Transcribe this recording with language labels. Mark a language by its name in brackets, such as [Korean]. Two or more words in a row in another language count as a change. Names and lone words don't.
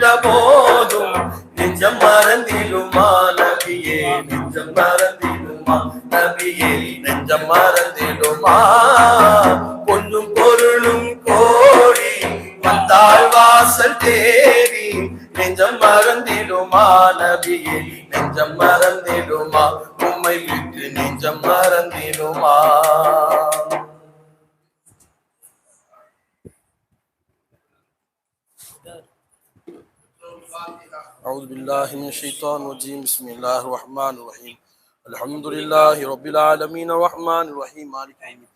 [Tamil] போதும் நெஞ்சம் மறந்திடுமா நபியே நெஞ்சம் மறந்திடுமா நபியே நெஞ்சம் மறந்திடுமா பொன்னும் பொருளும் கோடி வந்தாள் வாசல் தேடி நெஞ்சம் மறந்திடுமா நபியே நெஞ்சம் மறந்திடுமா உம்மை விட்டு நெஞ்சம் மறந்திடுமா [Arabic] أعوذ بالله من الشيطان الرجيم بسم الله الرحمن الرحيم الحمد لله رب العالمين الرحمن الرحيم مالك يوم الدين